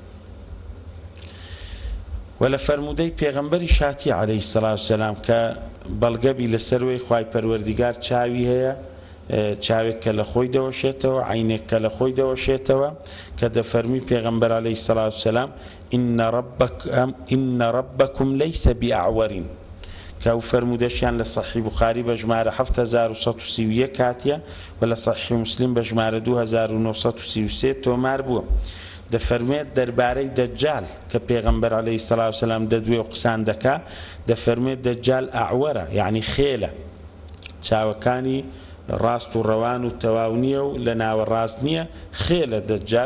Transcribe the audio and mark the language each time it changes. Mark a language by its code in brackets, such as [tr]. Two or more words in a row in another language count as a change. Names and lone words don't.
[ckb] و لە فەرموودەی پێغەمبەری شاتی [ar] عەلەیهی سەڵات وسەلام [ckb] کە بەڵگەبی لەسەروەی خوای پەروەردگار چاوی هەیە، چاوێک کە لە خۆی دەوەشێتەوە، عینێک کە لە خۆی دەوەشێتەوە کە دەفەرمی پێغەمبەر [ar] عەلەیهی سەڵات وسەلام إن ربكم ليس بأعور [ckb] کە ئەو فەرموودەشیان لە سەحیح بوخاری بە ژمارە 7131 هاتیە و لە سەحیح موسلیم بە ژمارە 2933 تۆمار بووە. دەفەرمێت دەربارەی دەجال کە پێغەمبەر [ar] عەلەیهی سەڵات وسەلام [ckb] دەدوێ و قسان دەکا دەفەرمێت دەجال ئەعوەرە، یعنی خێلە، چاوەکانی ڕاست و ڕەوان و تەواو نییە و لە ناوە ڕاست نییە، خێلە دەجال.